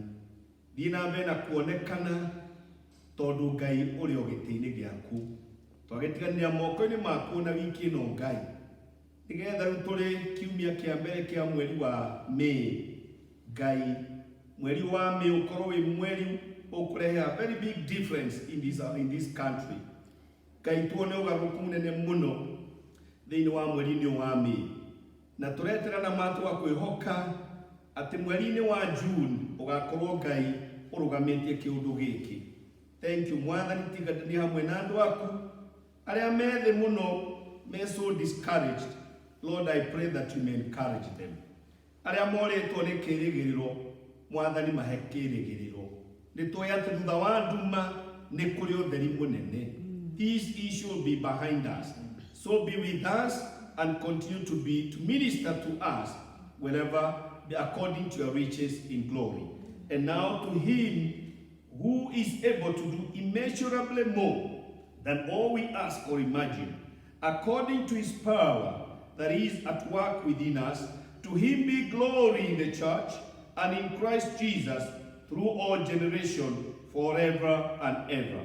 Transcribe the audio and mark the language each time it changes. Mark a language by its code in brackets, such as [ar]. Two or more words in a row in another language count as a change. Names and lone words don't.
[ki] Thiĩ na mbere na kuonekana tondũ Ngai ũrĩ o gĩtĩ-inĩ gĩaku. Twagĩtiganĩria moko-inĩ maku na wiki ĩno Ngai, nĩgetha rĩu tũrĩ kiumia kĩa mbere kĩa mweri wa May. Ngai, mweri wa May ũkorwo wĩ mweri ũkũrehe [en] a very big difference in this country. [ki] Ngai, tuone ũgarũrũku mũnene mũno thĩinĩ wa mweri-inĩ wa May, na tũreterana matũ wa kwĩhoka atĩ mweri-inĩ wa June ũgakorwo Ngai ũrũgamĩtie kĩũndũ gĩkĩ. [en] Thank you [ki] Mwathani, tiganĩrie hamwe na andũ aku arĩa methĩ mũno, [en] me so discouraged. Lord, I pray that you may encourage them. [ki] Arĩa moretwo nĩ kĩĩrĩgĩrĩro, Mwathani mahe kĩĩrĩgĩrĩro. Nĩtũĩ atĩ thutha wa nduma nĩ kũrĩ ũtheri mũnene. [en] This issue will be behind us. So be with us and continue to minister to us wherever, according to your riches in glory. And now to him who is able to do immeasurably more than all we ask or imagine, according to his power that is at work within us, to him be glory in the church and in Christ Jesus through all generations, forever and ever.